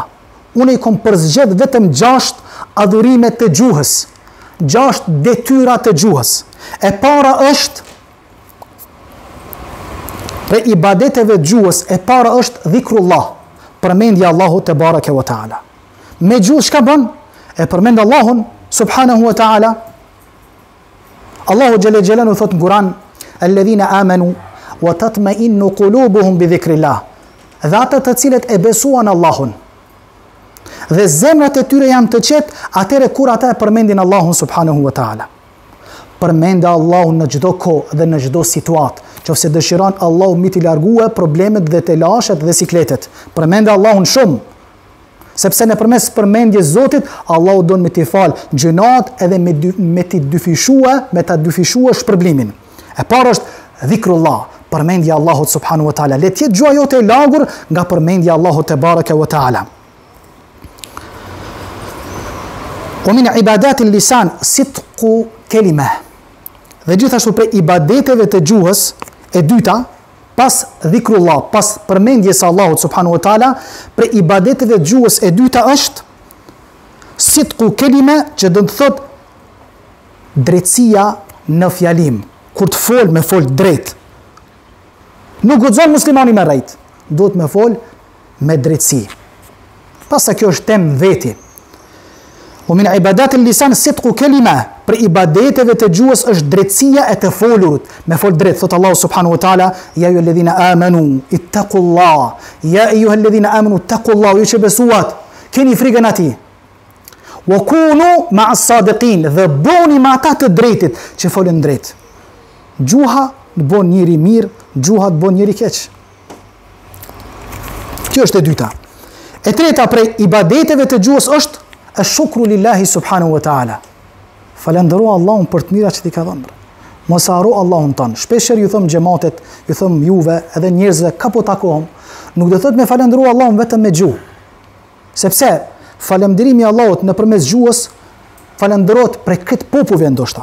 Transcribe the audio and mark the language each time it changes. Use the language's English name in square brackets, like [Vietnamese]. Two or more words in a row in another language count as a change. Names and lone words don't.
[Albanian] Unë i kom përzgjedh vetëm 6 adhurime të gjuhës, 6 detyra të gjuhës. E para është për ibadeteve të gjuhës, e para është dhikrullah, përmendja Allahu [Arabic] تبارك وتعالى. [Albanian] Me gjuhë çka bën? E përmend Allahun [Arabic] سبحانه وتعالى. [Albanian] Allahu [Arabic] جل جلاله [Albanian] thot në Kur'an: [Arabic] "الذين آمنوا وتطمئن قلوبهم بذكر الله." [Albanian] Dhe ata të cilët e besuan Allahun dhe zemrat e tyre janë të qetë atëre kur ata e përmendin Allahun [Arabic] سبحانه وتعالى. [Albanian] Përmende Allahun në çdo kohë dhe në çdo situatë. Nëse dëshiron Allahu mi t'i largue problemet dhe të lashet dhe sikletet. Përmende Allahun shumë. Sepse nëpërmes përmendjes Zotit, Allahu don me t'i fal gjunat edhe me ta dyfishua shpërblimin. E para është dhikrullah, përmendja Allahut [Arabic] سبحانه وتعالى. [Albanian] Le t'jetë gjua jote e lagur nga përmendja Allahut [Arabic] تبارك وتعالى. ومن عبادات اللسان صدق الكلمة. [Albanian] Dhe gjithashtu prej ibadeteve të gjuhës e dyta, pas dhikrullah, pas përmendjes Allahut [Arabic] سبحانه وتعالى, [Albanian] prej ibadeteve të gjuhës e dyta është [Arabic] صدق الكلمة, [Albanian] që do të thot drejtësia në fjalim. Kur të fol, me fol drejt. Nuk guxon muslimani me rejt, duhet me fol me drejtësi. Pasa kjo është temë veti. [Arabic] ومن عبادات اللسان صدق الكلمة, [Albanian] për ibadeteve të gjuhës është drejtësia e të folurit, me fol drejt. [Arabic] Thot Allahu سبحانه وتعالى: "يا أيها الذين آمنوا اتقوا الله." يا أيها الذين آمنوا اتقوا الله, [Albanian] ju që besuat, keni frikën atij. [Arabic] وكونوا مع الصادقين, [Albanian] dhe boni me ata të drejtit që folën drejt. Gjuha të bon njëri mirë, gjuha të bon njëri keq. Kjo është e dyta. E treta prej ibadeteve të gjuhës është [Arabic] شكر لله سبحانه وتعالى. [Albanian] Falendëro Allahun për të mira që t'i ka dhënë. Mos harro Allahun tënë. Shpeshherë ju thëm xhamatet, ju thëm juve, edhe njerëzve ka po takohem, nuk do thotë me falendëro Allahun vetëm me gjuhë. Sepse falënderimi i Allahut nëpërmes gjuhës falendërohet prej këtë popujve ndoshta.